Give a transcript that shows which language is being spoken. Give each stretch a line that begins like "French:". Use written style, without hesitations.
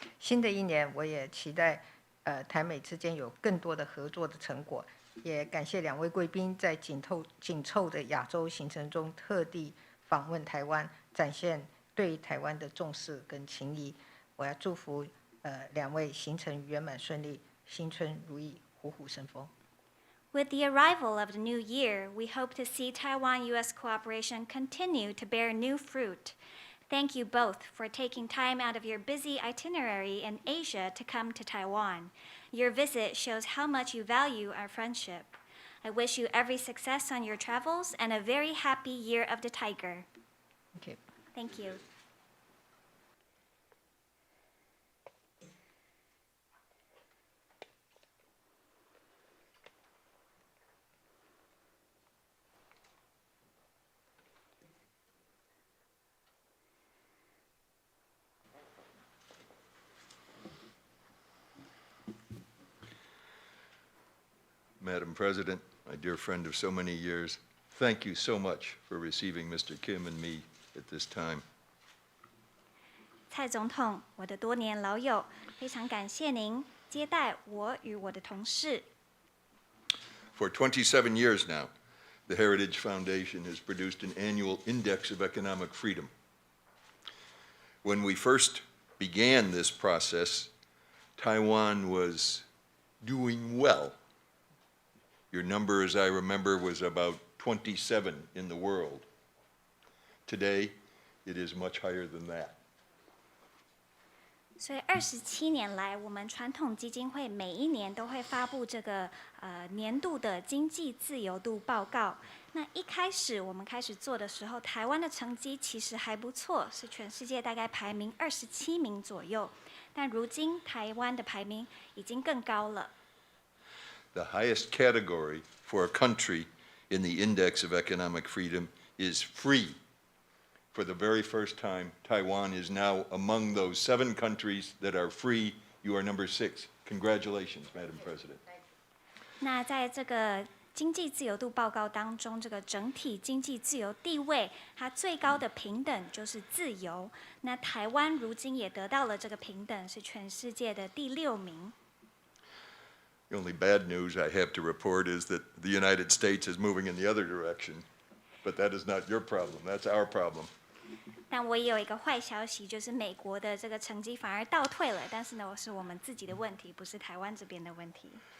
Chinese: 新的一年，我也期待台美之间有更多的合作的成果，也感谢两位贵宾在紧凑的亚洲行程中特地访问台湾，展现对台湾的重视跟情谊。我要祝福两位行程圆满顺利，新春如意，虎虎生风。
English: With the arrival of the new year, we hope to see Taiwan-U.S. cooperation continue to bear new fruit. Thank you both for taking time out of your busy itinerary in Asia to come to Taiwan. Your visit shows how much you value our friendship. I wish you every success on your travels and a very happy Year of the Tiger. Thank you. Thank you. Madam President, my dear friend of so many years, thank you so much for receiving Mr. Kim and me at this time.
Chinese: 蔡总统，我的多年老友，非常感谢您接待我与我的同事。
English: For 27 years now, the Heritage Foundation has produced an annual index of economic freedom. When we first began this process, Taiwan was doing well. Your number, as I remember, was about 27 in the world. Today, it is much higher than that.
Chinese: 所以27年来，我们传统基金会每一年都会发布这个年度的经济自由度报告。那一开始我们开始做的时候，台湾的成绩其实还不错，是全世界大概排名27名左右。但如今台湾的排名已经更高了。
English: The highest category for a country in the Index of Economic Freedom is free. For the very first time, Taiwan is now among those 7 countries that are free. You are number 6. Congratulations, Madam President.
Chinese: 那在这个经济自由度报告当中，这个整体经济自由地位，它最高的平等就是自由。那台湾如今也得到了这个平等，是全世界的第6名。
English: The only bad news I have to report is that the United States is moving in the other direction, but that is not your problem, that's our problem.
Chinese: 但我也有一个坏消息，就是美国的这个成绩反而倒退了，但是呢，是我们自己的问题，不是台湾这边的问题。